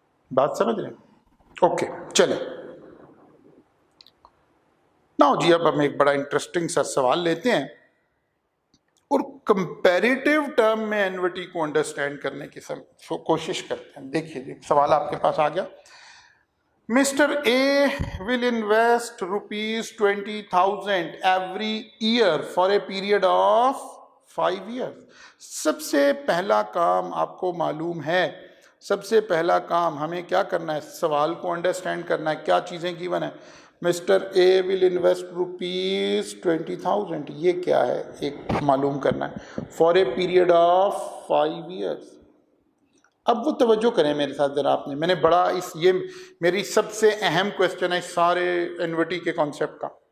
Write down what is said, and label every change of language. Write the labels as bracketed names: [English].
[Urdu] بات سمجھ رہے ہیں؟ اوکے چلیں نا جی, اب ہم ایک بڑا انٹرسٹنگ سا سوال لیتے ہیں اور کمپیریٹیو ٹرم میں اینوٹی کو انڈرسٹینڈ کرنے کی کوشش کرتے ہیں. دیکھیے جی سوال آپ کے پاس آ گیا. [English] Mr. A will invest rupees 20,000 every year for a period of 5 years. [Urdu] سب سے پہلا کام آپ کو معلوم ہے, سب سے پہلا کام ہمیں کیا کرنا ہے, سوال کو انڈرسٹینڈ کرنا ہے. کیا چیزیں گیون ہے؟ Mr. [English] A will invest rupees 20,000, [Urdu] یہ کیا ہے ایک معلوم کرنا ہے, [English] for a period of 5 years. [Urdu] اب وہ توجہ کریں میرے ساتھ ذرا, آپ نے, میں نے بڑا یہ میری سب سے اہم کوشچن ہے سارے اینوٹی کے کانسیپٹ کا.